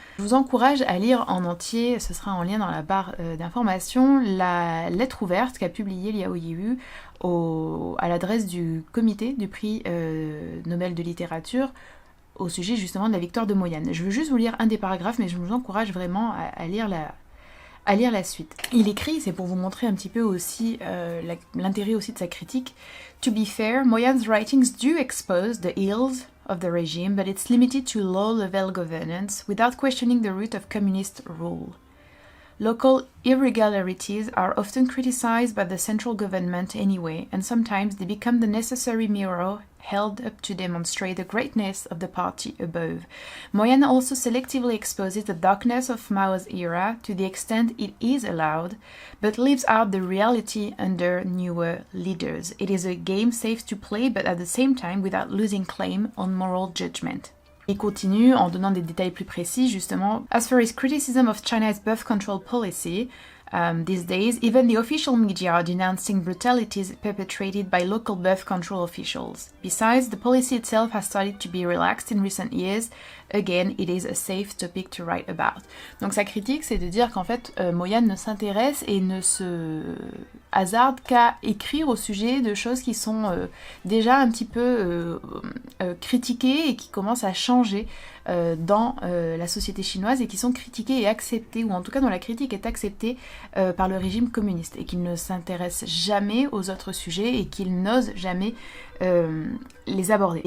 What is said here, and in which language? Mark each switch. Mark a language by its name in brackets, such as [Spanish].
[French] Je vous encourage à lire en entier, ce sera en lien dans la barre d'information, la lettre ouverte qu'a publiée Liao Yiwu à l'adresse du comité du prix Nobel de littérature au sujet justement de la victoire de Mo Yan. Je veux juste vous lire un des paragraphes mais je vous encourage vraiment à lire la suite. Il écrit, c'est pour vous montrer un petit peu aussi l'intérêt aussi de sa critique. [English] To be fair, Mo Yan's writings do expose the ills of the regime, but it's limited to low-level governance without questioning the root of communist rule. Local irregularities are often criticized by the central government anyway, and sometimes they become the necessary mirror held up to demonstrate the greatness of the party above. Mo Yan also selectively exposes the darkness of Mao's era to the extent it is allowed, but leaves out the reality under newer leaders. It is a game safe to play, but at the same time without losing claim on moral judgment. [French] Il continue en donnant des détails plus précis, justement. [English] As for his criticism of China's birth control policy, these days, even the official media are denouncing brutalities perpetrated by local birth control officials. Besides, the policy itself has started to be relaxed in recent years. Again, it is a safe topic to write about. [French] Donc sa critique, c'est de dire qu'en fait, Mo Yan ne s'intéresse et ne se hasarde qu'à écrire au sujet de choses qui sont déjà un petit peu critiquées et qui commencent à changer dans la société chinoise et qui sont critiquées et acceptées, ou en tout cas dont la critique est acceptée par le régime communiste et qu'il ne s'intéresse jamais aux autres sujets et qu'il n'ose jamais les aborder.